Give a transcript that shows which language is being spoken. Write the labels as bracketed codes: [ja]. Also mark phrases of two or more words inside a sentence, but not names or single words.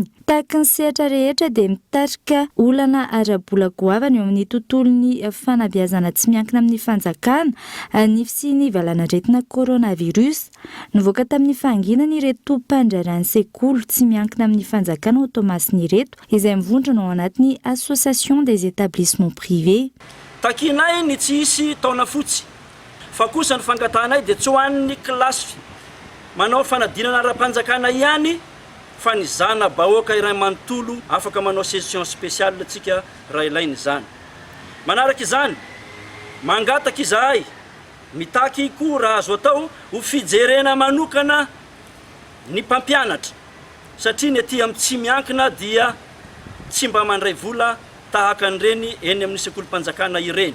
[mg] Tahaka ny sehatra rehetra dia mitarika olana ara-bola goavana eo amin'ny tontolon'ny fanabeazana tsy miankina amin'ny fanjakana ny fisian'ny valanaretina coronavirus. Nivoaka tamin'ny fahanginana ireto mpandrarany sekoly tsy miankina amin'ny fanjakana ao Tomasina ireto izay mivondrona ao anatin'ny [fr] association des établissements privés. [mg] Takinay ny tsy hisy taona fotsy, fa kosa ny fangatanay dia tsy hoan'ny kilasy manao fanadinana ara-panjakana ihany, fa ny zana bahoaka iray manontolo afaka manao [fr] session spéciale [mg] tsika raha ilainy izany. Manaraka izany, mangataka izahay mitaky koa raha azo atao ho fijerena manokana ny mpampianatra, satria ny aty amin'ny tsy miankina dia tsy mba mandray vola tahaka an'ireny eny amin'ny sekolim-panjakana ireny.